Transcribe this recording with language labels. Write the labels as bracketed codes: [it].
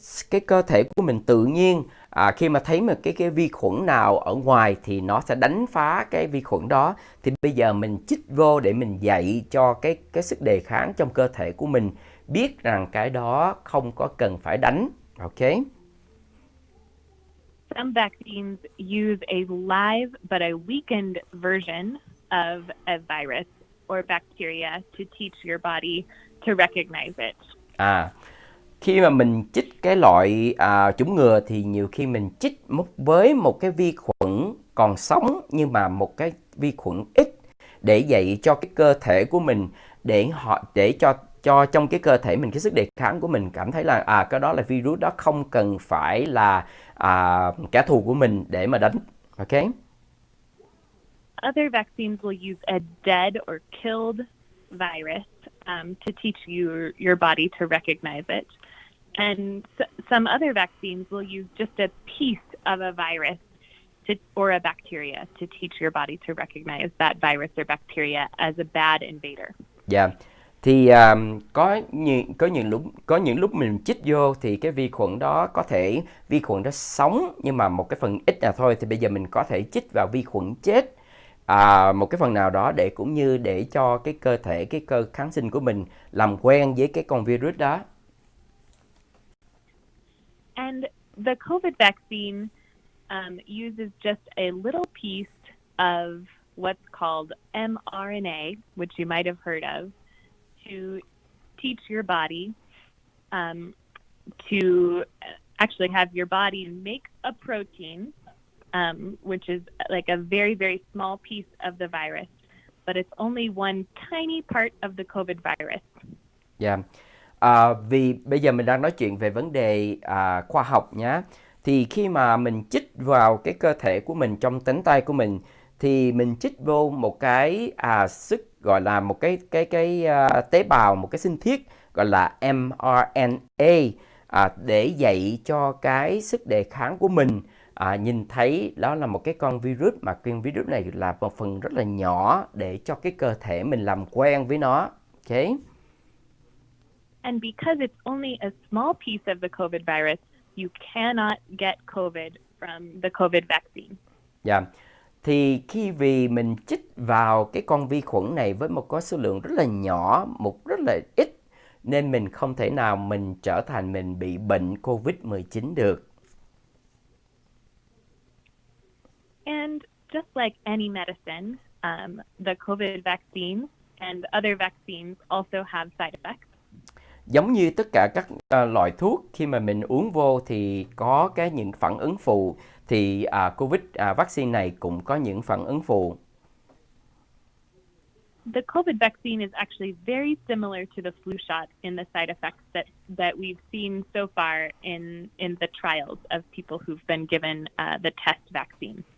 [vi] Cái cơ thể của mình tự nhiên khi mà thấy một cái vi khuẩn nào ở ngoài thì nó sẽ đánh phá cái vi khuẩn đó. Thì bây giờ mình chích vô để mình dạy cho cái sức đề kháng trong cơ thể của mình biết rằng cái đó không có cần phải đánh. [en] Okay. Some vaccines use a live but a weakened version of a virus or bacteria to teach your body to recognize it. [vi] Khi mà mình chích cái loại chủng ngừa thì nhiều khi mình chích với một cái vi khuẩn còn sống, nhưng mà một cái vi khuẩn ít, để dạy cho cái cơ thể của mình, để cho trong cái cơ thể mình cái sức đề kháng của mình cảm thấy là cái đó là virus đó, không cần phải là kẻ thù của mình để mà đánh. [en] Okay. Other vaccines will use a dead or killed virus to teach your body to recognize it. And some other vaccines will use just a piece of a virus or a bacteria to teach your body to recognize that virus or bacteria as a bad invader. [vi] Dạ. Thì có những lúc mình chích vô thì cái vi khuẩn đó vi khuẩn đó sống, nhưng mà một cái phần ít là thôi. Thì bây giờ mình có thể chích vào vi khuẩn chết, một cái phần nào đó, để cũng như để cho cái cơ thể, cái cơ kháng sinh của mình làm quen với cái con virus đó. [en] And the COVID vaccine uses just a little piece of what's called mRNA, which you might have heard of, to teach your body to actually have your body make a protein, which is like a very, very small piece of the virus, but it's only one tiny part of the COVID virus. Yeah. [vi] Vì bây giờ mình đang nói chuyện về vấn đề khoa học nhé. Thì khi mà mình chích vào cái cơ thể của mình, trong cánh tay của mình, thì mình chích vô một cái sức, gọi là một cái tế bào, một cái sinh thiết gọi là mRNA, để dạy cho cái sức đề kháng của mình nhìn thấy đó là một cái con virus, mà con virus này là một phần rất là nhỏ để cho cái cơ thể mình làm quen với nó. [en] Okay. And because it's only a small piece of the COVID virus, you cannot get COVID from the COVID vaccine. Yeah. [vi] Thì vì mình chích vào cái con vi khuẩn này với một cái số lượng rất là nhỏ, một rất là ít, nên mình không thể nào mình trở thành mình bị bệnh COVID-19 được. [en] And just like any medicine, the COVID vaccine and other vaccines also have side effects. [vi] Giống như tất cả các loại thuốc, khi mà mình uống vô thì có những phản ứng phụ, thì COVID vaccine này cũng có những phản ứng phụ. [en] The COVID vaccine is actually very similar to the flu shot in the side effects that we've seen so far in the trials of people who've been given the test vaccine.